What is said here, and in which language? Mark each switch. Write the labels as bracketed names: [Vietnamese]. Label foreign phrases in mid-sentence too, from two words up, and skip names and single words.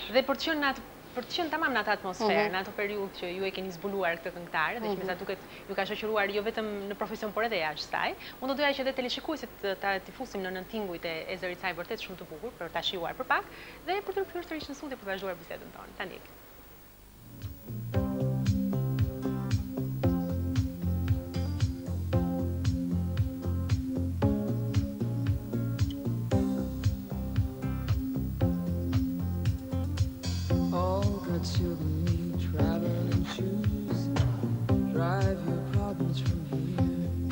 [Albanian] Dhe për të qenë tamam në atë atmosferë, në atë periudhë që ju e keni zbuluar këtë këngëtare, dhe që me sa duket ju ka shoqëruar jo vetëm në profesion, por edhe jashtë saj, unë do doja që edhe teleshikuesit t'i fusim në tingujt e zërit saj vërtet shumë të bukur, për ta shijuar për pak, dhe për të rikthyer sërish në studio për të vazhduar bisedën tonë. Ta ndjek. [English] To me, traveling shoes, drive your problems from here.